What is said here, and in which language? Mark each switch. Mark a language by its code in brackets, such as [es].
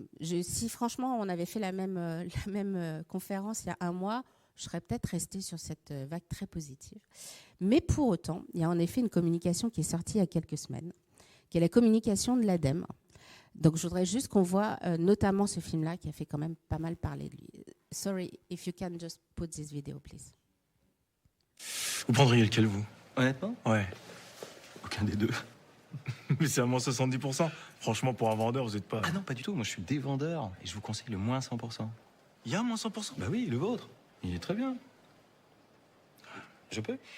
[fr] Si franchement, on avait fait la même conférence il y a 1 mois, je serais peut-être restée sur cette vague très positive. Mais pour autant, il y a en effet une communication qui est sortie il y a quelques semaines, qui est la communication de l'ADEME. Donc, je voudrais juste qu'on voit notamment ce film-là qui a fait quand même pas mal parler de lui. [en] Sorry, if you can just put this video, please. [fr] Vous prendriez lequel, vous? Honnêtement? Ouais. Aucun des deux. Mais c'est à moins 70%. Franchement, pour un vendeur, vous n'êtes pas... Ah non, pas du tout. Moi, je suis des vendeurs et je vous conseille le moins 100%. Il y a moins 100%? Bah oui, le vôtre. Il est très bien. Je peux?